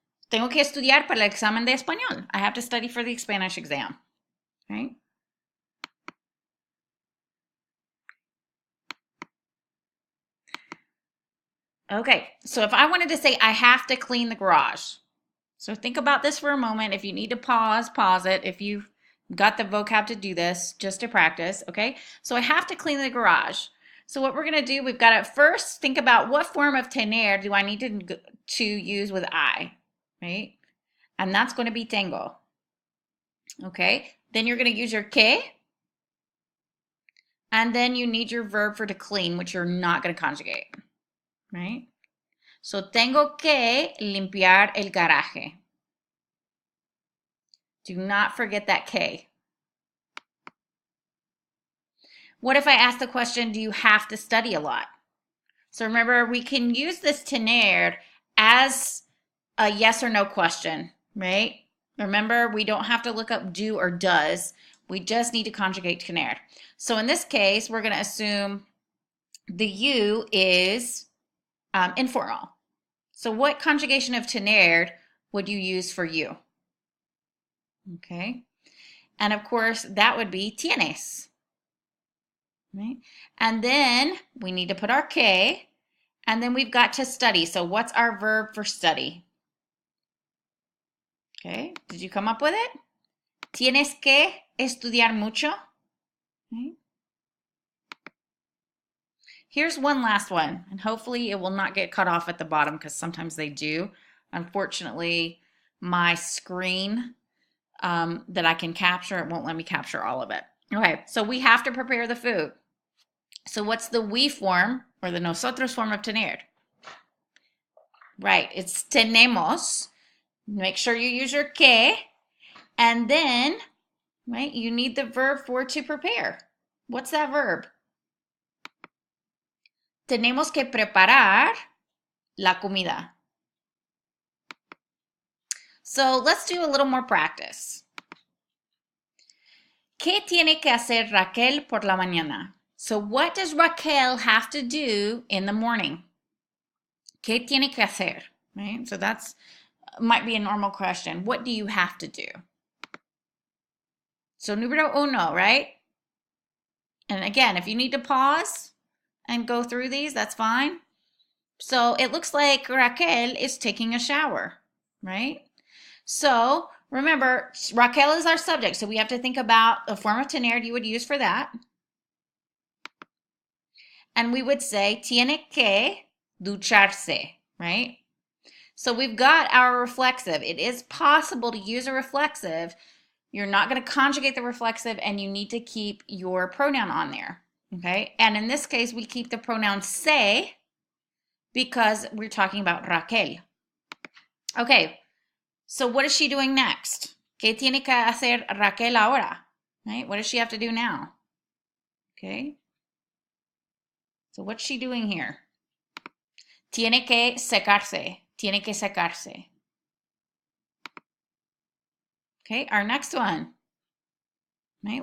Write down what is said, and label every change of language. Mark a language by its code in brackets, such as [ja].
[es] Tengo que estudiar para el examen de español. [en] I have to study for the Spanish exam, right? Okay, so if I wanted to say I have to clean the garage. So think about this for a moment. If you need to pause, pause it. If you've got the vocab to do this, just to practice, okay? So I have to clean the garage. So what we're gonna do, we've got to first think about what form of tener do I need to use with I, right? And that's going to be tengo, okay? Then you're gonna use your que, and then you need your verb for to clean, which you're not gonna conjugate, right? [es] So tengo que limpiar el garaje. [en] Do not forget that que. What if I ask the question, do you have to study a lot? So remember, we can use this tener as a yes or no question, right? Remember, we don't have to look up do or does. We just need to conjugate tener. So in this case, we're going to assume the you is informal. So what conjugation of tener would you use for you? Okay. And of course, that would be tienes. Right? And then we need to put our que, and then we've got to study. So what's our verb for study? Okay, did you come up with it? [es] Tienes que estudiar mucho. [en] Okay. Here's one last one, and hopefully it will not get cut off at the bottom because sometimes they do. Unfortunately, my screen that I can capture, it won't let me capture all of it. Okay, so we have to prepare the food. So what's the we form or the nosotros form of tener? Right, it's tenemos. Make sure you use your que. And then, right, you need the verb for to prepare. What's that verb? [es] Tenemos que preparar la comida. [en] So let's do a little more practice. [es] ¿Qué tiene que hacer Raquel por la mañana? [en] So what does Raquel have to do in the morning? [es] ¿Qué tiene que hacer? [en] Right? So that's might be a normal question. What do you have to do? So [es] número uno, [en] right? And again, if you need to pause and go through these, that's fine. So it looks like Raquel is taking a shower, right? So remember, Raquel is our subject, so we have to think about the form of tener you would use for that. And we would say, [es] tiene que ducharse, [en] right? So we've got our reflexive. It is possible to use a reflexive. You're not going to conjugate the reflexive, and you need to keep your pronoun on there, okay? And in this case, we keep the pronoun se because we're talking about Raquel. Okay, so what is she doing next? [es] ¿Qué tiene que hacer Raquel ahora? [en] Right? What does she have to do now? Okay. So what's she doing here? [es] Tiene que secarse. Tiene que secarse. [en] Okay, our next one. Right?